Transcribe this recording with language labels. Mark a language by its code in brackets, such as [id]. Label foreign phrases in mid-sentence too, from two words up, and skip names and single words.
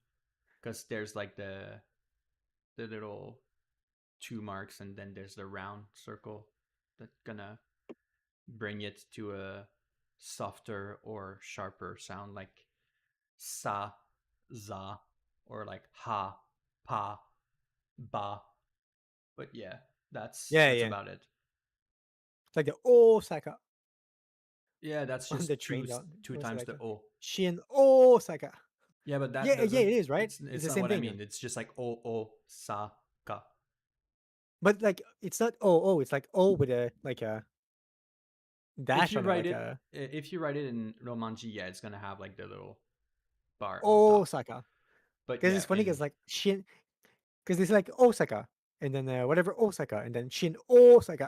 [en] Because there's like the little 2 marks, and then there's the round circle that's gonna bring it to a softer or sharper sound, like sa, za, or like ha, pa, ba. But yeah, that's Yeah. about it. It's like the Osaka Yeah, that's on just the train. two What's it times like the o. Shin Osaka. Yeah, but that Yeah, doesn't. it is, right? It's the not same what thing. I mean. It's just like o sa ka. But like it's not O, it's like O with a like a dash on it, like a If you write it in Romanji, yeah, it's gonna have like the little bar on top. Osaka. But Because yeah, it's funny because like Shin, because it's like Osaka and then whatever Osaka and then Shin Osaka.